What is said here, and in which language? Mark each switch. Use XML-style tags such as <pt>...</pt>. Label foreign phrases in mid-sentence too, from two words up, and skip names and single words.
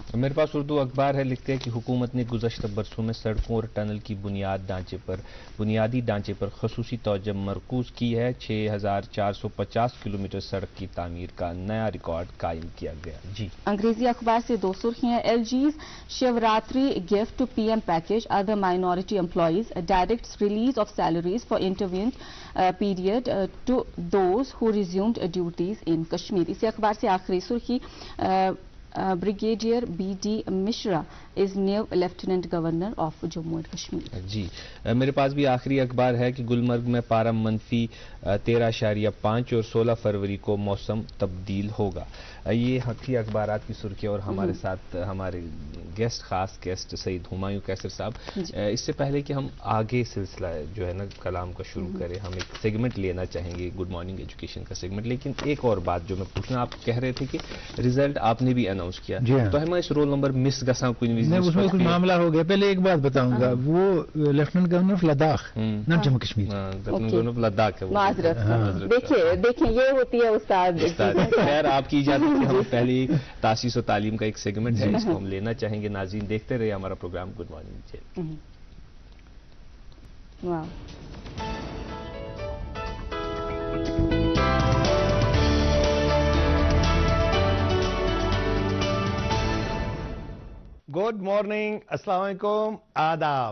<ur>میرے پاس اردو اخبار ہے, لکھتے ہیں کہ حکومت نے گزشتہ برسوں میں سڑکوں اور ٹنل کی بنیادی ڈھانچے پر خصوصی توجہ مرکوز کی ہے. 6,450 کلومیٹر سڑک کی تعمیر کا نیا ریکارڈ قائم کیا گیا. جی, انگریزی اخبار سے 2 سرخیاں.</ur> <en>LG's Shivratri gift to PM package other minority employees directs release of salaries for intervening period to those who resumed duties in Kashmir.</en> <ur>اسی اخبار سے آخری سرخی,</ur> <en>Brigadier B D Mishra is new Lieutenant Governor of Jammu and Kashmir.</en> <ur>جی, میرے پاس بھی آخری اخبار ہے کہ گلمرگ میں پارہ منفی 13.5 اور 16 فروری کو موسم تبدیل ہوگا. یہ تھی اخبارات کی سرخی, اور ہمارے ساتھ ہمارے خاص گیسٹ سعید ہمایوں کیسر صاحب. اس سے پہلے کہ ہم آگے سلسلہ جو ہے نا کلام کا شروع کریں, ہم ایک سیگمنٹ لینا چاہیں گے, گڈ مارننگ ایجوکیشن کا سیگمنٹ. لیکن ایک اور بات جو میں پوچھنا, آپ کہہ رہے تھے کہ ریزلٹ آپ نے بھی اناؤنس کیا, تو ہمیں اس رول نمبر مس گساں کوئی اس میں کچھ معاملہ ہو گیا. پہلے ایک بات بتاؤں گا, وہ</ur> <en>Lieutenant Governor of Ladakh</en> <ur>نہ جموں کشمیر,</ur> <en>Lieutenant Governor of Ladakh ہے.</en> <ur>دیکھیں یہ ہوتی ہے استاد. خیر, آپ کی اجازت سے ہم پہلی تاسیس و تعلیم کا ایک سیگمنٹ ہے, اس کو ہم لینا چاہیں گے. ناظرین دیکھتے رہے ہمارا پروگرام گڈ مارننگ.</ur> <en>Good morning,</en> <ur>السلام علیکم, آداب.</ur>